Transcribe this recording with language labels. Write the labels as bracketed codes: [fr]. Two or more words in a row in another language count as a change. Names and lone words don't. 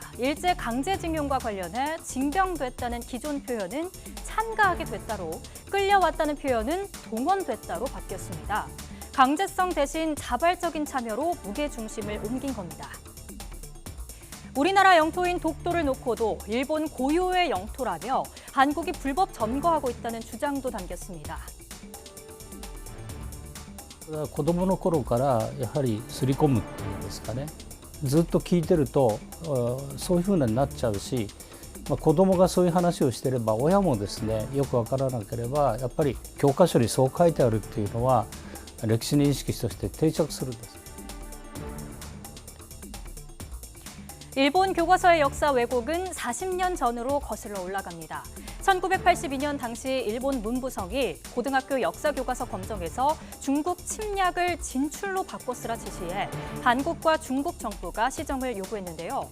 [ko] 일제 강제징용과 관련해 징병됐다는 기존 표현은 참가하게 됐다로, 끌려왔다는 표현은 동원됐다로 바뀌었습니다. 강제성 대신 자발적인 참여로 무게중심을 옮긴 겁니다. 우리나라 영토인 독도를 놓고도 일본 고유의 영토라며 한국이 불법 점거하고 있다는 주장도 담겼습니다. [ja] 子供の頃からやはり刷り込むっていうんですかね、ずっと聞いてるとそういうふうになっちゃうし、子供がそういう話をしてれば親もですねよく分からなければやっぱり教科書にそう書いてあるっていうのは歴史認識として定着するんです。 [ko] 일본 교과서의 역사 왜곡은 40년 전으로 거슬러 올라갑니다. 1982년 당시 일본 문부성이 고등학교 역사 교과서 검정에서 중국 침략을 진출로 바꿔 쓰라 지시해 한국과 중국 정부가 시정을 요구했는데요.